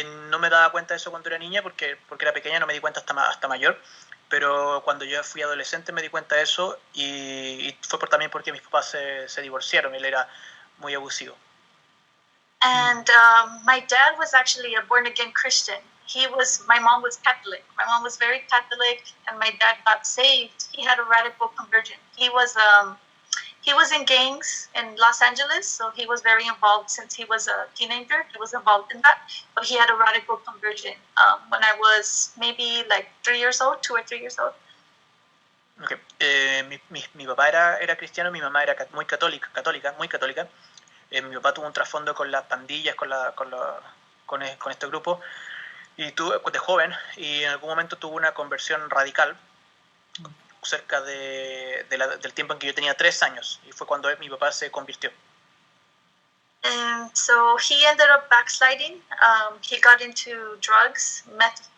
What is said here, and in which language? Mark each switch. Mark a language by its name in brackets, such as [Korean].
[Spanish] No me daba cuenta de eso cuando era niña porque era pequeña, no me di cuenta hasta mayor. Pero cuando yo fui adolescente me di cuenta de eso y fue también porque mis papás se divorciaron. Él era muy abusivo. [English] And my dad was actually a born-again Christian. My mom was Catholic. My mom was very Catholic, and my dad got saved. He had a radical conversion. He was in gangs in Los Angeles, so he was very involved since he was a teenager. He was involved in that, but he had a radical conversion when I was maybe like 3 years old, 2 or 3 years old. Okay. [Spanish] Mi papá era cristiano, mi mamá era muy católica, muy católica. Mi papá tuvo un trasfondo con las pandillas, con este grupo, y de joven, y en algún momento tuvo una conversión radical cerca del tiempo en que yo tenía 3 años, y fue cuando mi papá se convirtió. [English] And so he ended up backsliding. He got into drugs, meth.